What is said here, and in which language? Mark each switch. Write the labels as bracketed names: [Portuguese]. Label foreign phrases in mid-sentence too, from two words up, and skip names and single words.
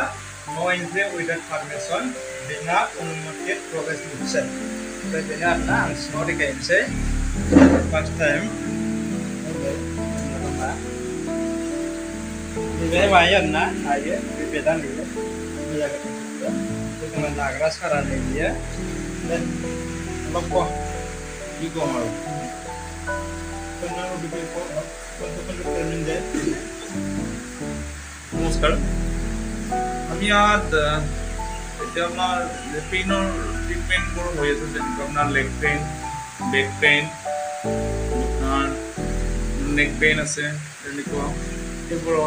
[English] No entry without permission, [Hindi] बिना अनुमति प्रवेश निषेध। [Bodo] ओमफ्राय बेनो आरोना, आं सिङाव देखायनोसै [English] first time. [Bodo] बेहाय मायो आरोना, नायो, बे बेदा नुयो, जोङो नाग्रा सारा नैयो। [Assamese] নমস্কাৰ, আমি ইয়াত এতিয়া আমাৰ [English] painৰ treatmentবোৰ [Assamese] হৈ আছে, যেনেকৈ আপোনাৰ [English] leg pain, back pain, [Assamese] আপোনাৰ [English] neck pain [Assamese] আছে, তেনেকুৱা সেইবোৰ হয়।